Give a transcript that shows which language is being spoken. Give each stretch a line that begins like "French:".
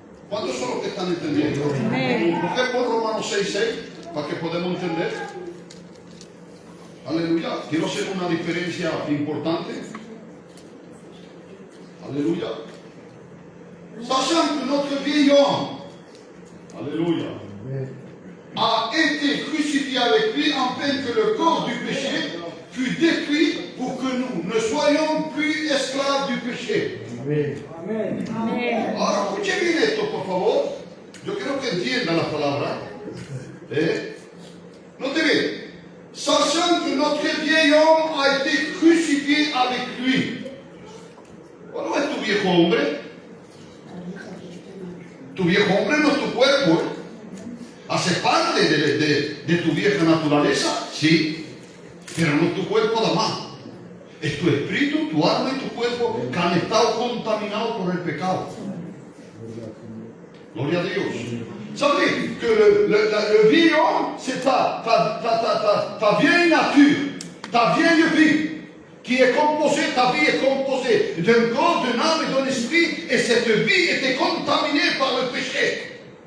Spanish: ¿Cuántos son los que están entendiendo? Mujer por Romanos 6:6, para que podamos entender. Aleluya. Quiero hacer una diferencia importante. Aleluya.
French: Sachant que notre vieil homme, Alléluia, a été crucifié avec lui afin que le corps du péché fût détruit pour que nous ne soyons plus esclaves du péché.
Spanish: Amén. Ahora escuche bien esto, por favor. Yo quiero que entiendan la palabra.
French: Note bien. Sachant que notre vieil homme a été crucifié avec lui.
Spanish: ¿Cuál es tu viejo hombre? Tu viejo hombre no es tu cuerpo. Hace parte de tu vieja naturaleza, sí. Pero no es tu cuerpo nada más. Es tu espíritu, tu alma y tu cuerpo que han estado contaminados por el pecado. Gloria a Dios.
French: Savez que le vieil homme, c'est ta vieille nature, ta vieille vie, qui est composée, ta vie est composée d'un corps, d'une âme et d'un esprit, et cette vie était contaminée par le péché.